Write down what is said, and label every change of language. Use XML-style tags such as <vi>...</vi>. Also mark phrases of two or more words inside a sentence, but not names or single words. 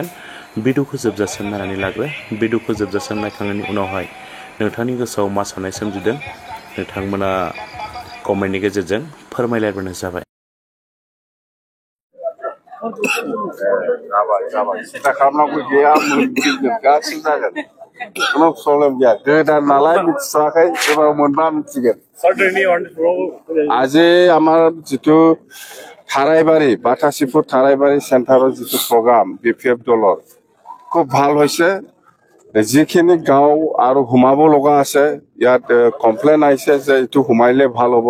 <brx>भिडिअखौ जोबजासिम नायनानै लाग्रो। भिडिअखौ जोबजासिम नायखांनायनि उनावहाय नोंथांनि गोसोआव मा साननाय सोमजिदों नोंथांमोना कमेन्टनि गेजेरजों फोरमायलायबानो जाबाय। जाबाय सिन्था खालामनांगौ गैया, गासिबो जागोन, खुनु प्रब्लेम गैया। गोदान नालाय मिथिथ'वाखै, एबार मोनबा मिथिगोन।</brx> <as>আজি আমার যেটো থারাইবাড়ি বাটাসিপুর থারাইবাড়ি সেন্টারের যেটো প্রোগ্রাম বিপিএফ দলৰ খুব ভাল হৈছে। যিখিনি গাঁও আৰু সোমাব লগা আছে ইয়াত কমপ্লেইন আহিছে যে এইটো সোমাইলে ভাল হ'ব।</as>